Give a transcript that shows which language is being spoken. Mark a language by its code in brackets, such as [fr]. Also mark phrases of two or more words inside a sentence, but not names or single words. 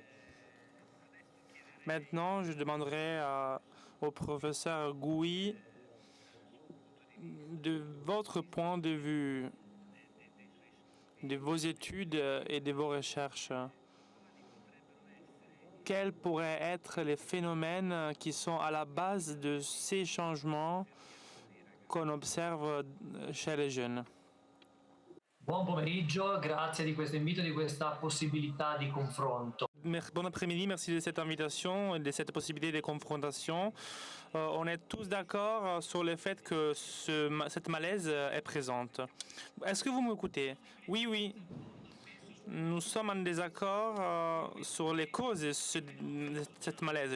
[fr] Maintenant, je demanderai au professeur Gouy de votre point de vue, de vos études et de vos recherches. Quels pourraient être les phénomènes qui sont à la base de ces changements qu'on observe chez les jeunes? [it] Buon pomeriggio, grazie di questo invito, di questa possibilità di confronto. [fr] Bon après-midi, merci de cette invitation et de cette possibilité de confrontation. On est tous d'accord sur le fait que cette malaise est présente. Est-ce que vous m'écoutez? Oui, oui. Nous sommes en désaccord sur les causes de cette malaise.